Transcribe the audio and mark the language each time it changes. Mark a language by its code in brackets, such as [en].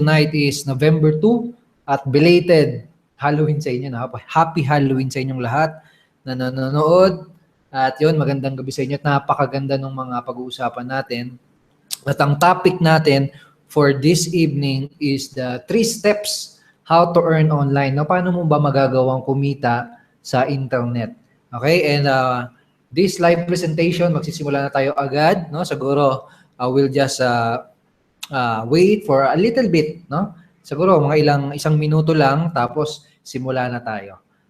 [en] Tonight is November 2 at belated Halloween sa inyo. [tl] No? [en] Happy Halloween [tl] sa inyong lahat na nanonood. At yun, magandang gabi sa inyo at napakaganda ng mga pag-uusapan natin. At ang topic natin [en] for this evening is the 3 steps how to earn online. No? [tl] Paano mo ba magagawang kumita sa internet? [en] Okay, and this live presentation, [tl] magsisimula na tayo agad, no? [en] Siguro we'll just wait for a little bit, no? [tl] Siguro mga isang minuto lang tapos simula na tayo.